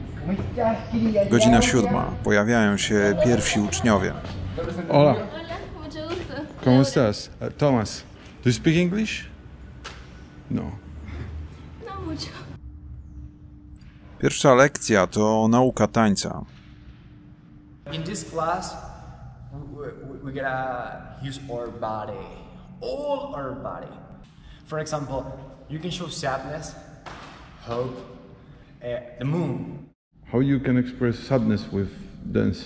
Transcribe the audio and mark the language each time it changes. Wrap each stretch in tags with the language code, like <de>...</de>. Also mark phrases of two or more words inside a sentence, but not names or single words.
<pl>Godzina 7. Pojawiają się pierwsi uczniowie.</pl> <es>Hola, Hola, mucho gusto. ¿cómo estás?</es> <en>Thomas, do you speak English?</en> <es>No. No mucho.</es> <pl>Pierwsza lekcja to nauka tańca.</pl> <en>In this class, we gotta use our body, all our body. For example, you can show sadness, hope, the moon. How you can express sadness with dance?</en>